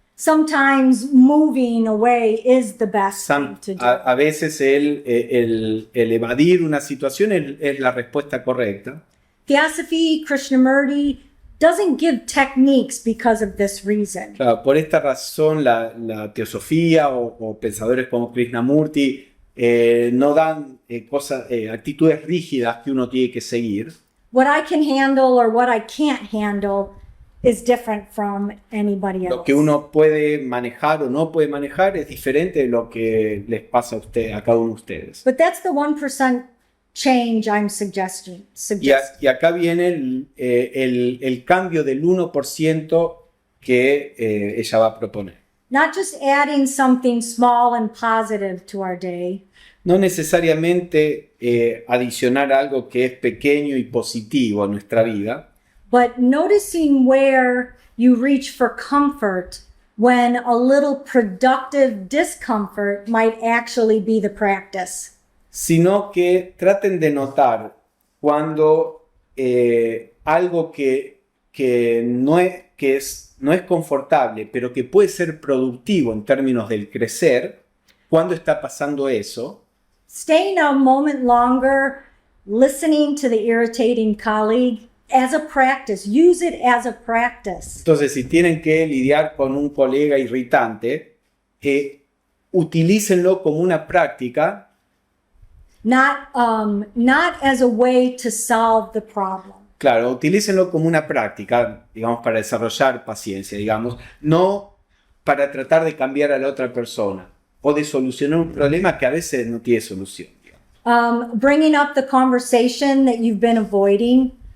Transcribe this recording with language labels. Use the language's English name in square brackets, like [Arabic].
[English] Sometimes moving away is the best thing to do. [Spanish] A veces el evadir una situación es la respuesta correcta. [English] Theosophy, Krishnamurti doesn't give techniques because of this reason. [Spanish] Claro, por esta razón la teosofía o pensadores como Krishnamurti no dan actitudes rígidas que uno tiene que seguir. [English] What I can handle or what I can't handle is different from anybody else. [Spanish] Lo que uno puede manejar o no puede manejar es diferente de lo que les pasa a cada uno de ustedes. [English] But that's the 1% change I'm suggesting. [Spanish] Y acá viene el cambio del 1% que ella va a proponer. [English] Not just adding something small and positive to our day, [Spanish] No necesariamente adicionar algo que es pequeño y positivo a nuestra vida, [English] but noticing where you reach for comfort when a little productive discomfort might actually be the practice. [Spanish] sino que traten de notar cuando algo que no es confortable, pero que puede ser productivo en términos del crecer, cuando está pasando eso. [English] Staying a moment longer, listening to the irritating colleague as a practice. Use it as a practice. [Spanish] Entonces, si tienen que lidiar con un colega irritante, utilícenlo como una práctica, [English] Not as a way to solve the problem. [Spanish] claro, utilícenlo como una práctica, digamos, para desarrollar paciencia, digamos, no para tratar de cambiar a la otra persona o de solucionar un problema que a veces no tiene solución, digamos. [English] Bringing up the conversation that you've been avoiding.